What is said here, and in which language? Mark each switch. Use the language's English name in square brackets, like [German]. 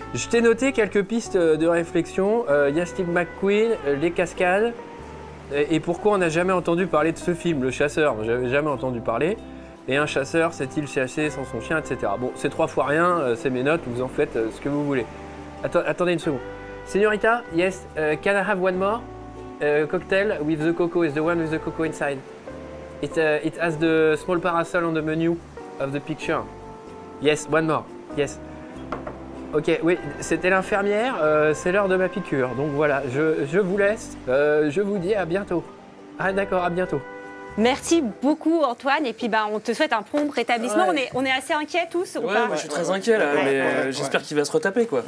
[French] Je t'ai noté quelques pistes de réflexion. Il y a Steve McQueen, les cascades, et pourquoi on n'a jamais entendu parler de ce film, Le Chasseur. J'avais jamais entendu parler. Et un chasseur sait-il chasser sans son chien, etc. Bon, c'est 3 fois rien, c'est mes notes, vous en faites ce que vous voulez. Attendez une seconde. [English] Señorita, yes, can I have one more cocktail with the cocoa? Is the one with the cocoa inside? It has the small parasol on the menu of the picture. Yes, one more. Yes. [French] Ok, oui, c'était l'infirmière, c'est l'heure de ma piqûre. Donc voilà, je vous laisse, je vous dis à bientôt. Ah d'accord, à bientôt. Merci beaucoup Antoine et puis on te souhaite un prompt rétablissement. Ouais. On est assez inquiets tous ou pas? Moi je suis très inquiet là, mais j'espère qu'il va se retaper quoi.